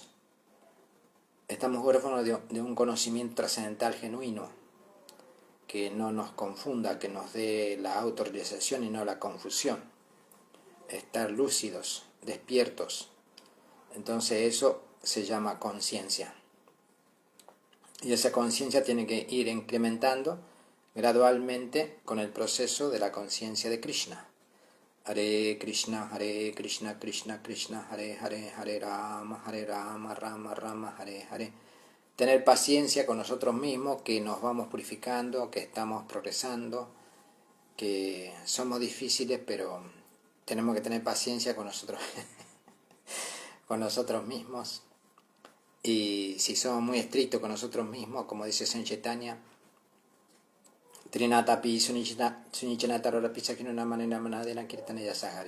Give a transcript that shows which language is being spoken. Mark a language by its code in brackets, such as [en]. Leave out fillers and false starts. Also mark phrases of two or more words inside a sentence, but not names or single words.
[es] Estamos huérfanos de un conocimiento trascendental genuino que no nos confunda, que nos dé la autorrealización y no la confusión. Estar lúcidos, despiertos. Entonces eso se llama conciencia. Y esa conciencia tiene que ir incrementando gradualmente con el proceso de la conciencia de Krishna. [sa] Hare Krishna, Krishna Krishna, Hare Hare, Hare Rama, Rama Rama, Hare Hare. [es] Tener paciencia con nosotros mismos, que nos vamos purificando, que estamos progresando, que somos difíciles, pero tenemos que tener paciencia con nosotros, con nosotros mismos. Y si somos muy estrictos con nosotros mismos, como dice Saint Chaitanya, [sa] Trinatapi Sunichanataro Pichakino manera manadena Kirtanaya Sahari,